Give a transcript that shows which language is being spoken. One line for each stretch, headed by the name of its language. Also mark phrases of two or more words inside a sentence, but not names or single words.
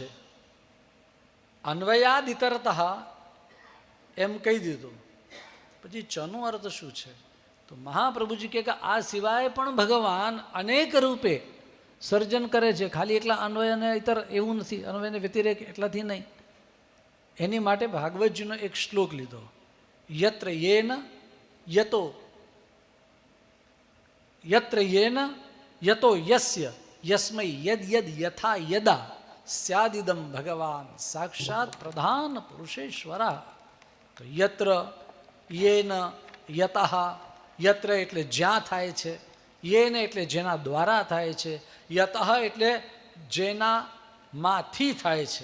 Sanskrit: અન્વયાદ ઇતરત
Gujarati: એમ કહી દીધું, પછી ચનો અર્થ શું છે? તો મહાપ્રભુજી કહે કે આ સિવાય પણ ભગવાન અનેક રૂપે સર્જન કરે છે. ખાલી એકલા અન્વય અને ઇતર એવું નથી, અન્વયને વ્યતિરેક એટલાથી નહીં. એની માટે ભાગવતજીનો એક શ્લોક લીધો,
Sanskrit: યત્ર યેન યતો, યત્ર યેન યતો યસ્ય યસ્મૈ યદ યદ યથા યદા સ્યાદિદમ ભગવાન સાક્ષાત પ્રધાન પુરુષેશ્વરા.
Gujarati: તો
Sanskrit: યત્ર યેન યતઃ,
Gujarati: યત્ર એટલે જ્યાં થાય છે, યેન એટલે જેના દ્વારા થાય છે, યતઃ એટલે જેના માંથી થાય છે.